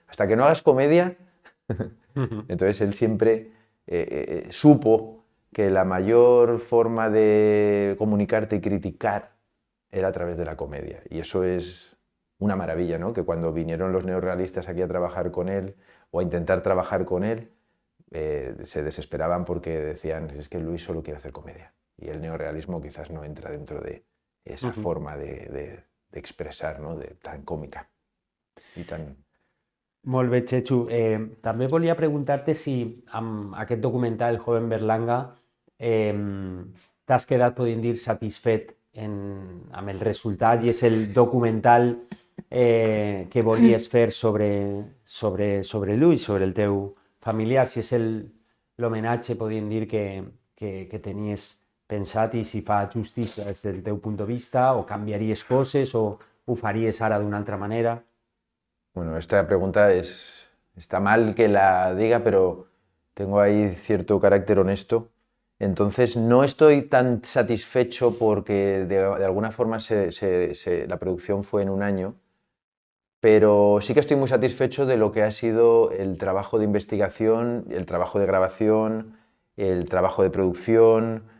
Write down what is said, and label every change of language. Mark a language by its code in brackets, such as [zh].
[es] Hasta que no hagas comedia. Entonces él siempre supo que la mayor forma de comunicarte y criticar era a través de la comedia. Y eso es una maravilla, ¿no? Que cuando vinieron los neorrealistas aquí a trabajar con él, o a intentar trabajar con él, se desesperaban porque decían, es que Luis solo quiere hacer comedia. Y el neorrealismo quizás no entra dentro de esa forma de expresar, ¿no? [ca] Tan còmica i tan... Molt bé, Chechu. També volia preguntar-te si amb aquest documental, El joven Berlanga, t'has quedat, podríem dir, satisfet amb el resultat i és el documental que volies fer sobre Luis, sobre el teu familiar, si és l'homenatge, podríem dir, que tenies pensat i si fa justícia des del teu punt de vista, o canviaries coses, o ho faries ara d'una altra manera. [es] Bueno, esta pregunta está mal que la diga, pero tengo ahí cierto carácter honesto. Entonces, no estoy tan satisfecho porque de alguna forma la producción fue en un año, pero sí que estoy muy satisfecho de lo que ha sido el trabajo de investigación, el trabajo de grabación, el trabajo de producción.